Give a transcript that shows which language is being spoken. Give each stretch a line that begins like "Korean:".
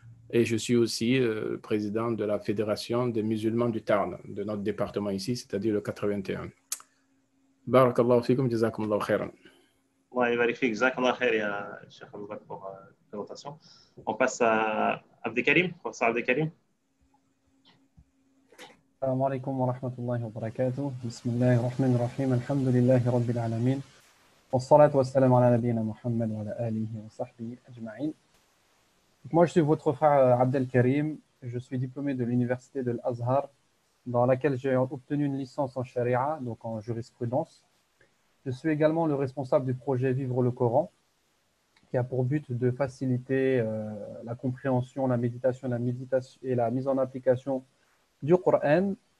French: Et je suis aussi président de la Fédération des musulmans du Tarn, de notre département ici, c'est-à-dire le 81.
Arabic: Barakallahu fikum, jazakumullahu khairan.
French: Allah vérifie exactement Cheikh Abou Bakr pour la présentation. On passe à Abdelkarim. Professeur Abdelkarim.
Arabic: السلام عليكم ورحمة الله وبركاته بسم الله الرحمن الرحيم الحمد لله رب العالمين والصلاة والسلام على نبينا محمد وعلى آله وصحبه أجمعين.
French: Moi je suis votre frère Abdelkarim, je suis diplômé de l'université de l'Azhar dans laquelle j'ai obtenu une licence en charia, donc en jurisprudence. Je suis également le responsable du projet Vivre le Coran qui a pour but de faciliter la compréhension, la méditation et la mise en application du Coran.